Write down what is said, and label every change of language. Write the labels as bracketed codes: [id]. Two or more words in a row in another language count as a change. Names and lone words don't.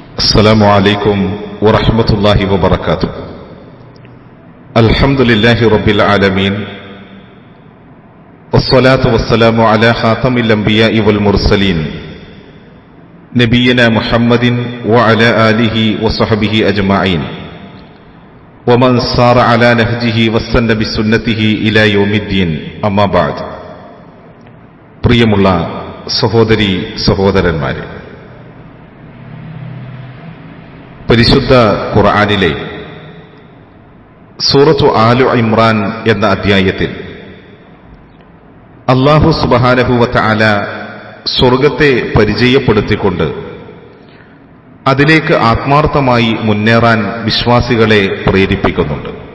[ar] السلام عليكم ورحمة الله وبركاته. الحمد لله رب العالمين، والصلاة والسلام على خاتم الأنبياء والمرسلين نبينا محمد وعلى آله وصحبه أجمعين ومن سار على نهجه واستنى بسنته إلى يوم الدين. أما بعد. [ml] പ്രിയമുള്ള സഹോദരീ സഹോദരന്മാരെ, പരിശുദ്ധ ഖുർആനിലെ സൂറത്തു ആലു ഇമ്രാൻ എന്ന അധ്യായത്തിൽ അല്ലാഹു [ar] سبحانه و تعالى [ml] സ്വർഗത്തെ പരിചയപ്പെടുത്തിക്കൊണ്ട് അതിലേക്ക് ആത്മാർത്ഥമായി മുന്നേറാൻ വിശ്വാസികളെ പ്രേരിപ്പിക്കുന്നുണ്ട്.